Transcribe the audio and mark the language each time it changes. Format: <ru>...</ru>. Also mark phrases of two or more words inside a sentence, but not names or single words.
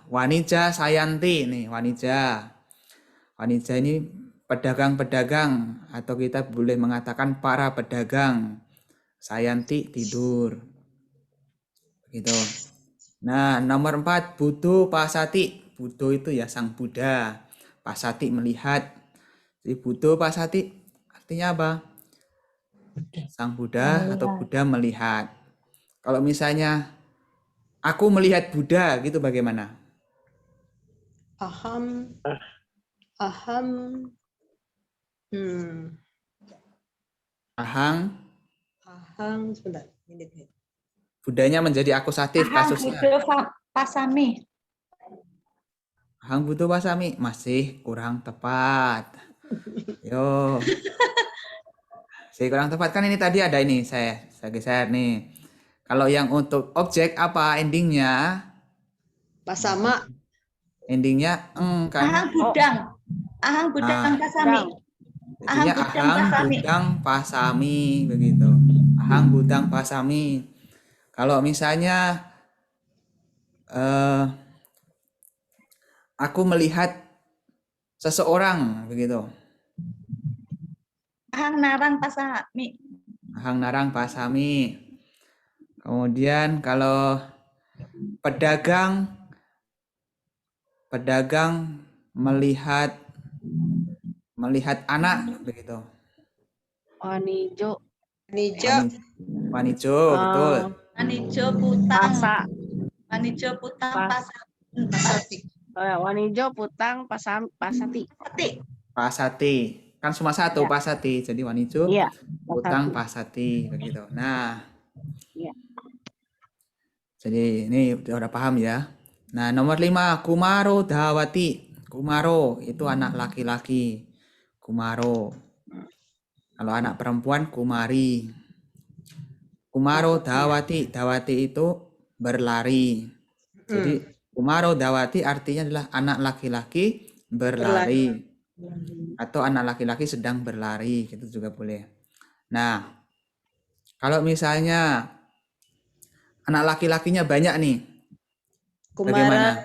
<pi>Wanija Sayanti</pi> <id>nih, Wanija ini pedagang-pedagang atau kita boleh mengatakan para pedagang. Sayanti tidur. Begitu. Nah, nomor 4</id> <pi>Buddho Pasati.</pi> <id>Buddho itu ya sang Buddha. Pasati melihat. Jadi</id> <pi>Buddho Pasati</pi> <id>artinya apa? Sang Buddha atau Buddha melihat. Kalau misalnya aku melihat Buddha gitu bagaimana?</id> <pi>Aham. Ahang,</pi> <id>sebentar. Buddhanya menjadi akusatif kasusnya. Pasami.</id> <pi>Ahang Buddho Pasami</pi> <id>masih kurang tepat. Yo. Saya kurang tepat kan ini tadi ada ini saya geser nih. Kalau yang untuk objek apa endingnya? Pasama. Endingnya kan.</id> <pi>Ahang budang pasami. Jadinya ahang budang pasami begitu. Ahang budang pasami.</pi> <id>Kalau misalnya aku melihat seseorang begitu.</id> <pi>Ahang narang pasami. Ahang narang pasami.</pi> <id>Kemudian kalau pedagang melihat anak begitu. Wanijo. Wanijo, betul.</id> <pi>Wanijo putang. Wanijo putang pasati.</pi> <id>Pasati. Kan cuma satu Ya. pasati. Jadi wanijo Iya.</id> <pi>putang pasati</pi> <id>begitu. Nah. Ya. Jadi ini udah paham ya. Nah, nomor 5</id> <pi>Kumaro Dawati.</pi> <id>Kumaro itu anak laki-laki. Kumaro. Kalau anak perempuan Kumari.</id> <pi>Kumaro Dawati.</pi> <id>Dawati itu berlari. Jadi</id> <pi>Kumaro Dawati</pi> <id>artinya adalah anak laki-laki berlari. Atau anak laki-laki sedang berlari. Itu juga boleh. Nah, kalau misalnya anak laki-lakinya banyak nih. Kumara.</id>